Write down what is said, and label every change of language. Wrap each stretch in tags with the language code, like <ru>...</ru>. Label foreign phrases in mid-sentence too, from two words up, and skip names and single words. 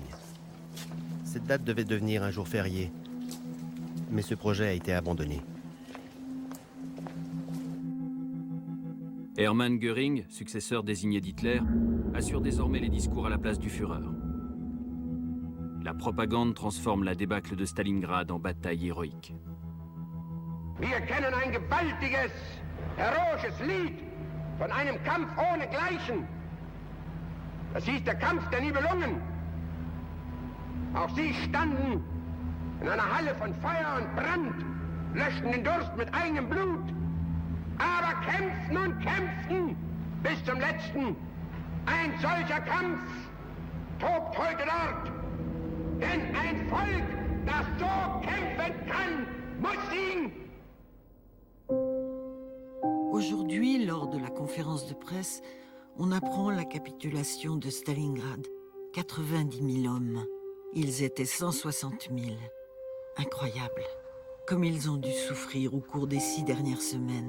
<fr>Cette date devait devenir un jour férié, mais ce projet a été abandonné. Hermann Göring, successeur désigné d'Hitler, assure désormais les discours à la place du Führer. La propagande transforme la débâcle de Stalingrad en bataille héroïque.</fr> <de>Wir kennen ein gewaltiges, heroisches Lied von einem Kampf ohnegleichen. Das hieß der Kampf der Nibelungen. Auch sie standen in einer Halle von Feuer und Brand, löschten den Durst mit eigenem Blut, aber kämpften und kämpften bis zum letzten. Ein solcher Kampf tobt heute dort, denn ein Volk, das so kämpfen kann, muss siegen.</de> <fr>Aujourd'hui, lors de la conférence de presse, on apprend la capitulation de Stalingrad. 90 000 hommes. Ils étaient 160 000. Incroyable. Comme ils ont dû souffrir au cours des 6 dernières semaines.</fr>